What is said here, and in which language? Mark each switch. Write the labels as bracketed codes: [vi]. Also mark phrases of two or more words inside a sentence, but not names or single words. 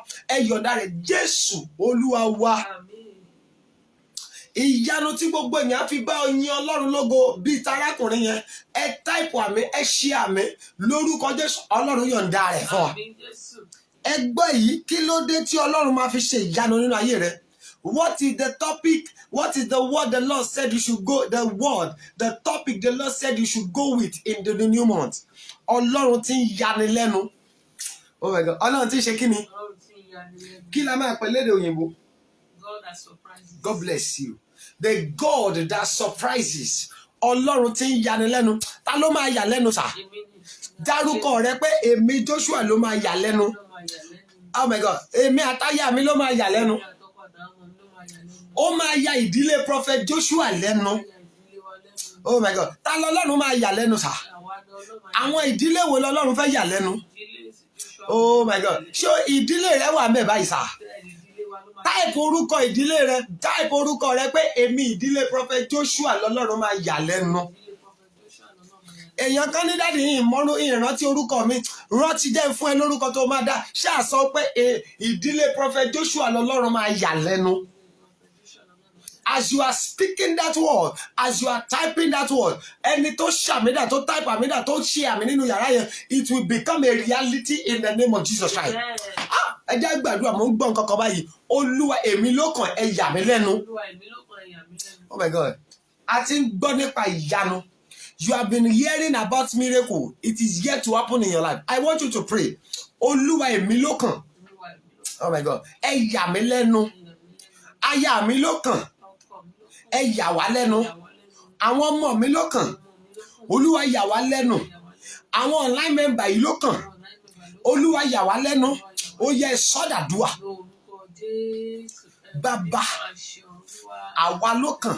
[yo] Ẹ yọ̀ǹda rẹ̀. Jésù Olúwa wa. Ìyanu tí gbogbo èèyàn fi bá yin Ọlọ́run lógo bíi tarákùnrin yẹn. Ẹ táìpù àmì, ẹ ṣe àmì lórúkọ Jésù. Ọlọ́run yọ̀ǹda rẹ̀ fún wa. Ẹ gbọ́ yìí, kí ló dé tí Ọlọ́run máa fi ṣe ìyanu nínú ayé rẹ? [en] What is the topic? What is the word the Lord said you should go? The word, the topic the Lord said you should go with in the new month. [yo] Ọlọ́run tí ń yani lẹ́nu. [en] Oh my God. [yo] Ọlọ́run tí ń ṣe kí ni? Kí la máa pè lédè òyìnbó? [en] God that surprises. God bless you. The God that surprises. [yo] Ọlọ́run tí ń yani lẹ́nu. Ta ló máa yà lẹ́nu sà? Dárúkọ rẹ pé èmi Joshua ló máa yà lẹ́nu. [en] Oh my God. [yo] Èmi àtàyà mi ló máa yà lẹ́nu. Ó máa ya ìdílé prophet Joshua lẹ́nu. [en] Oh my God. [yo] Ta lọ́lọ́run máa yà lẹ́nu sà? Àwọn ìdílé wo lọ́lọ́run fẹ́ yà lẹ́nu? [en] Oh my God. [yo] Ṣé ìdílé rẹ wà ńbẹ̀ báyìí sà? Táìpù orúkọ ìdílé rẹ, táìpù orúkọ rẹ pé èmi ìdílé prophet Joshua lọ́lọ́run máa yà lẹ́nu. Èèyàn kan ní dáàdi yìí mọ́rú ìrántí orúkọ mi, rántí jẹ́ fún ẹ lórúkọ tó máa dá. Ṣáà sọ pé ìdílé prophet Joshua lọ́lọ́run máa yà lẹ́nu. [en] As you are speaking that word, as you are typing that word, [yo] ẹni tó ṣàmìdá tó type àmìdá tó ṣe àmì nínú yàrá yẹn, [en] it will become a reality in the name of Jesus Christ. [yo] Ẹ jẹ́ gbàdúrà, mo ń gbọ́ nǹkan kan báyìí. Olúwa èmi ló kàn, ẹ yà mí lẹ́nu. [en] Oh my God. [yo] A ti ń gbọ́ nípa ìyanu. [en] You have been hearing about miracle. It is yet to happen in your life. I want you to pray. [yo] Olúwa èmi ló kàn. [en] Oh my God. [yo] Ẹ yà mí lẹ́nu. Aya mi ló kàn. Ẹ yà wá lẹ́nu. Àwọn ọmọ mi ló kàn. Olúwa yà wá lẹ́nu. Àwọn [en] online member [yo] yìí ló kàn. Olúwa yà wá lẹ́nu. Ó yẹ sọ́dàdúà. Bàbá, àwa ló kàn.